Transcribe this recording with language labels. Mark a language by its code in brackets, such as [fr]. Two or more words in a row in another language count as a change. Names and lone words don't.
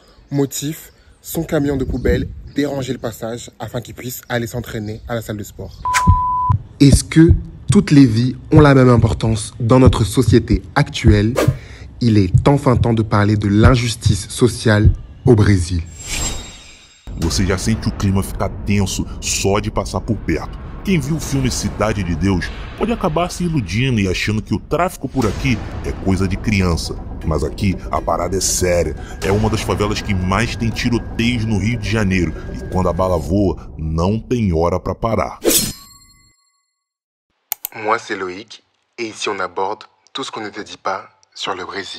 [fr] Motif, son camion de poubelle dérangeait le passage afin qu'il puisse aller s'entraîner à la salle de sport. Est-ce que toutes les vies ont la même importance dans notre société actuelle? Il est enfin temps de parler de l'injustice sociale au Brésil. [pt] Você já sente o clima ficar tenso só de passar por perto. Quem viu o filme Cidade de Deus pode acabar se iludindo e achando que o tráfico por aqui é coisa de criança. Mas aqui a parada é séria. É uma das favelas que mais tem tiroteios no Rio de Janeiro. E quando a bala voa, não tem hora pra parar. [fr] Moi c'est Loïc, et ici on aborde tout ce qu'on ne te dit pas sur le Brésil.